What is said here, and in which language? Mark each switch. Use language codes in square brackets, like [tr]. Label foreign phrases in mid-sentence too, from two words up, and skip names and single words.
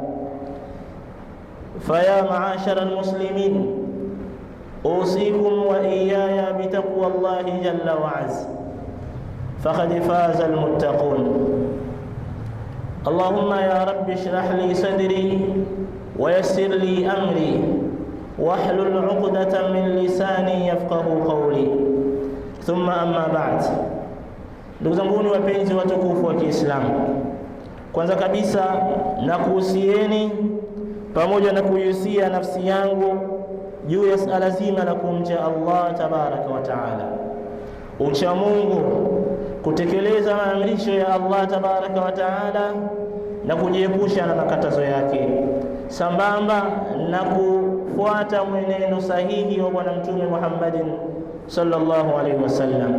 [ar] فيا معاشر المسلمين، أوصيكم وإياي بتقوى الله جل وعز، فقد فاز المتقون. اللهم يا رب اشرح لي صدري ويسر لي أمري واحلل عقدة من لساني يفقه قولي. ثم أما بعد. [sw] Ndugu zangu wapenzi watukufu wa Kiislamu, kwanza kabisa nakuhusieni pamoja na kuihusia nafsi yangu juu ya suala zima la kumcha Allah [ar] تبارك وتعالى. [sw] Ucha Mungu, kutekeleza maamrisho ya Allah [ar] تبارك وتعالى [sw] na kujiepusha na makatazo yake, sambamba na kufuata mwenendo sahihi wa Bwana Mtume Muhammadin [ar] صلى الله عليه وسلم.